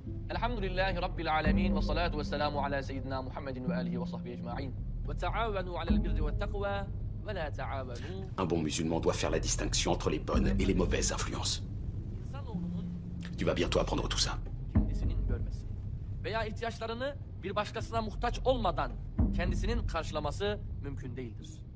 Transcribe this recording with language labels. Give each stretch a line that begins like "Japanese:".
Arabic: الحمد لله رب العالمين والصلاة والسلام على سيدنا محمد وآله وصحبه أجمعين وتعاونوا على البر والتقوى ولا تعاونوا.
French: Un bon musulman doit faire la distinction entre les bonnes et les mauvaises influences. Tu vas bientôt apprendre tout ça.
Turkish: Kendisinin görmesi veya ihtiyaçlarını bir başkasına muhtaç olmadan kendisinin karşılaması mümkün değildir.